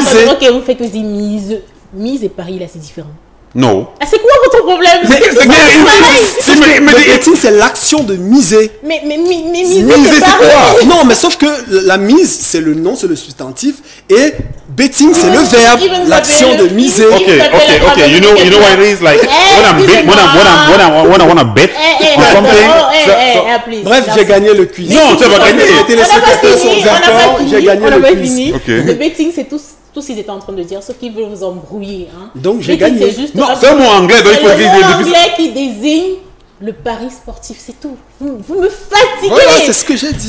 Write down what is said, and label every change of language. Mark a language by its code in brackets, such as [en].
[fr] Ok, vous faites aussi mise et pari, là, c'est différent. Non. Ah, c'est quoi votre problème? Le betting, c'est l'action de miser. Mais miser, c'est quoi? Non, mais sauf que la mise, c'est le nom, c'est le substantif. Et betting, c'est le verbe, l'action de miser. Okay. [en] You know what it is like when I want to bet or something. [fr] Bref, j'ai gagné le quiz. Non, tu vas gagner. Les téléspectateurs sont d'accord. J'ai gagné le quiz. Le betting, c'est tous ce qu'ils étaient en train de dire, sauf qu'ils veulent vous embrouiller. Hein. Donc j'ai gagné. Non, c'est un mot anglais. C'est le mot anglais qui désigne le pari sportif, c'est tout. Vous me fatiguez. Voilà, c'est ce que j'ai dit.